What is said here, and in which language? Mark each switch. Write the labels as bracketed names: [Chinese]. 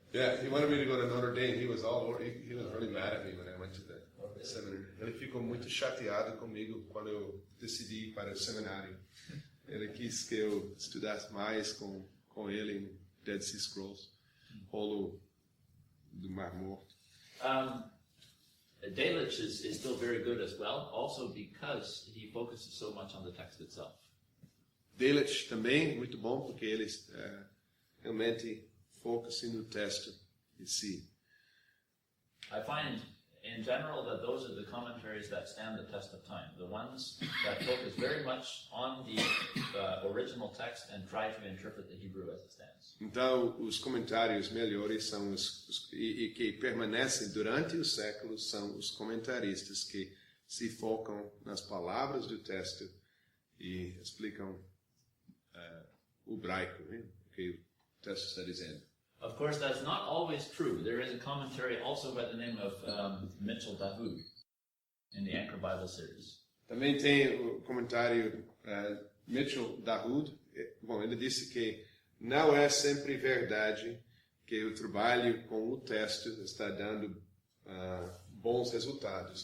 [English] Yeah, he wanted me to go to Notre Dame. He was all over. He was really mad at me when I went to the seminary. [Portuguese] Ele ficou muito chateado comigo quando eu decidi ir para o seminário. Ele quis que eu estudasse mais com ele em Dead Sea Scrolls, rolo do Mar Morto. [English] Delitzsch is still very good as well, also because he focuses so much on the text itself. [Portuguese] Delitzsch também muito bom porque ele realmente foca-se no texto em si. [English] I find in general, that those are the commentaries that stand the test of time. The ones that focus very much on the original text and try to interpret the Hebrew as it stands. [Portuguese] Então, os comentários melhores são e que permanecem durante os séculos são os comentaristas que se focam nas palavras do texto e explicam o hebraico, né? O que o texto está dizendo. [English] Of course, that's not always true. There is a commentary also by the name of Mitchell Dahoud in the Anchor Bible series. [Portuguese] Também tem o comentário Mitchell Dahoud. Bom, ele disse que não é sempre verdade que o trabalho com o texto está dando bons resultados.